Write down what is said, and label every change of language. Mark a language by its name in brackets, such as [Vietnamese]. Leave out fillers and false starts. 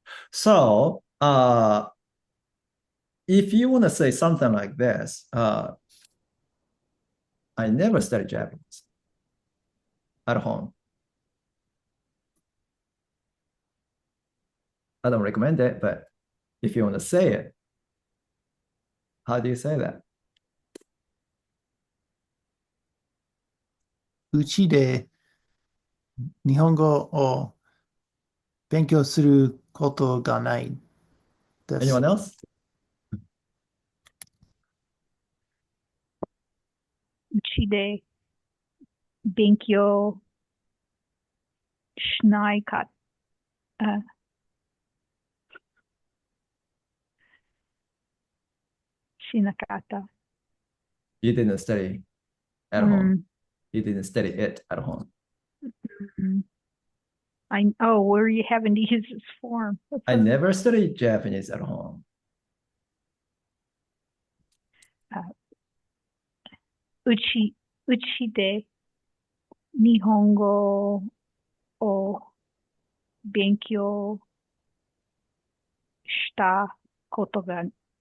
[English] So, if you want to say something like this, I never studied Japanese at home. I don't recommend it, but if you want to say it, how do you say that? [Japanese] うちで日本語を勉強することがないです。 [English] Anyone else? [Japanese] うちで勉強しないか、しなかった。 [English] You didn't study at home. You didn't study it at home. Where are you having to use this form? I never studied Japanese at home. [Japanese] うちで日本語を勉強したことがない。